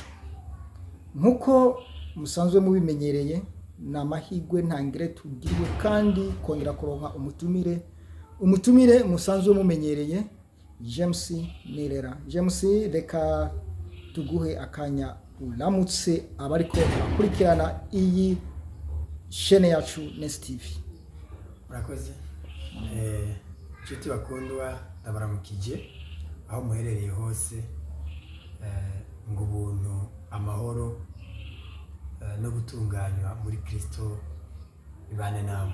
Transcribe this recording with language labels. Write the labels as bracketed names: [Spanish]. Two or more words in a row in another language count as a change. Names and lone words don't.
[Rundi] Nkuko musanzwe mubimenyereye, namahigwe ntangire tugiriwe kandi kongera kuronka umutumire musanzwe mumenyereye, James Nirera. James, reka tuguhe akanya uramutse abariko bakurikirana iyi chaîne yacu Nest TV. Murakoze. Nshuti bakundwa, ndabaramukije aho muherereye hose, ngo ubuntu, amahoro no gutunganywa muri Kristo bibane namwe.